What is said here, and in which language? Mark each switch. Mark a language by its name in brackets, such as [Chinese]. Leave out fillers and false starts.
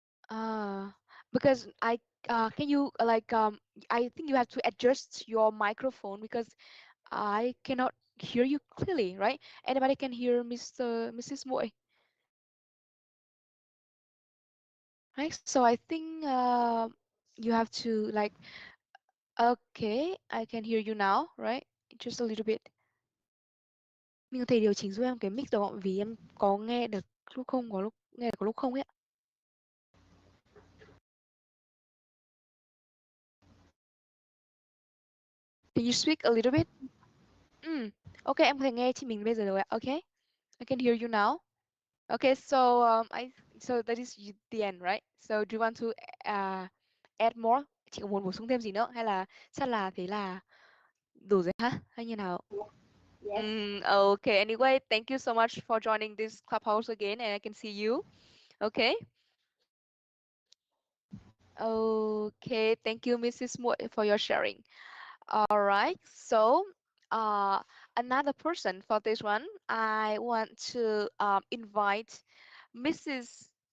[English] Uh, because can you I think you have to adjust your microphone because I cannot hear you clearly, right? Anybody can hear Mr. Mrs. Moy? Right. So I think you have to like. Okay, I can hear you now, right? Just a little bit. [Vietnamese] Mình có thể điều chỉnh giúp em cái mic được không? Vì em có nghe được lúc không có lúc nghe được có lúc không ấy ạ. [English] Can you speak a little bit? [Vietnamese] Ok, em có thể nghe chị mình bây giờ rồi ạ. [English] Okay, I can hear you now. Okay, so so that is the end, right? So do you want to add more? [Vietnamese] Chị có muốn bổ sung thêm gì nữa hay là chắc là thế là đủ rồi ha? Hay như nào? [English] Yes. Okay. Anyway, thank you so much for joining this clubhouse again, and I can see you. Okay. Okay. Thank you, Mrs. Moore, for your sharing. All right. So, another person for this one, I want to invite Mrs.